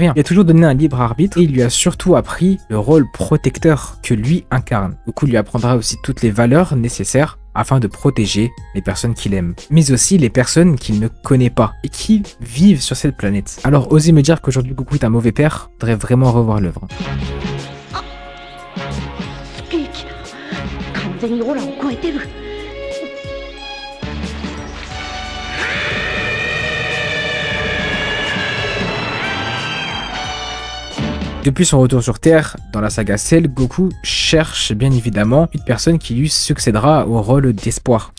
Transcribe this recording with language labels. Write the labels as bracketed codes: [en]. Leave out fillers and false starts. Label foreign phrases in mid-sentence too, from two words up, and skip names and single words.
[fr] Il a toujours donné un libre arbitre et il lui a surtout appris le rôle protecteur que lui incarne. Goku lui apprendra aussi toutes les valeurs nécessaires afin de protéger les personnes qu'il aime, mais aussi les personnes qu'il ne connaît pas et qui vivent sur cette planète. Alors osez me dire qu'aujourd'hui Goku est un mauvais père, faudrait vraiment revoir l'œuvre. [ja] スピーキだ。完全にオラを超えてる。 [fr] Depuis son retour sur Terre, dans la saga Cell, Goku cherche bien évidemment une personne qui lui succédera au rôle d'espoir.